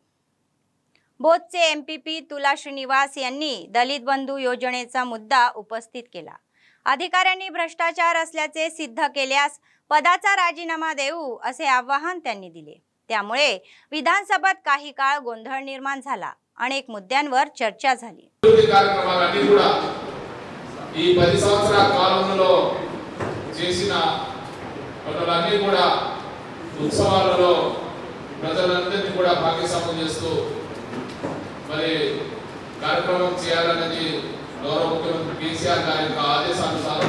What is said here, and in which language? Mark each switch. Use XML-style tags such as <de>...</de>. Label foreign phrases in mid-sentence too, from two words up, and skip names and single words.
<mr>बोधचे एमपीपी तुला श्रीनिवास यांनी दलित बंधू योजनेचा मुद्दा उपस्थित केला. अधिकाऱ्यांनी भ्रष्टाचार असल्याचे सिद्ध केल्यास पदाचा राजीनामा देऊ असे आवाहन त्यांनी दिले. त्यामुळे विधानसभेत काही काळ गोंधळ निर्माण झाला. अनेक मुद्द्यांवर चर्चा झाली.</mr> <te>కార్యక్రమాలన్నీ కూడా ఈ 10 సంవత్సరాల కాలంలో చేసిన పనులన్నీ కూడా ఉత్సవాలలో ప్రజలందరినీ కూడా భాగస్వామ్యం చేస్తూ మరి కార్యక్రమం చేయాలనేది గౌరవ ముఖ్యమంత్రి కేసీఆర్ గారి యొక్క ఆదేశానుసారం</te>